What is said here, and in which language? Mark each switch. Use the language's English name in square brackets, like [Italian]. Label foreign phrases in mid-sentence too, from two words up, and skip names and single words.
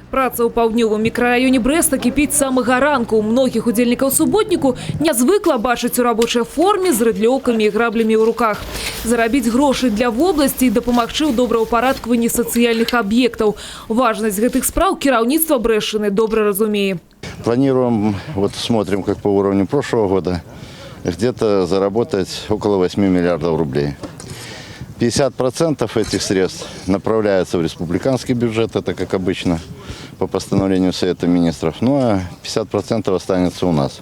[Belarusian] Праца ў паўднёвым мікрараёне Брэста кіпіць з самага ранку. У многіх удзельнікаў суботніку нязвыкла бачыць у рабочай форме з рыдлёўкамі і граблямі ў руках. Зарабіць грошы для вобласці і дапамагчы ў добраўпарадкаванні сацыяльных аб'ектаў. Важнасць гэтых спраў кіраўніцтва Брэшчыны добра разумее. [Russian] Планируем, вот смотрим, как по уровню прошлого года, где-то заработать около 8 миллиардов рублей. 50% этих средств направляются в республиканский бюджет, это как обычно по постановлению Совета министров, ну а 50% останется у нас.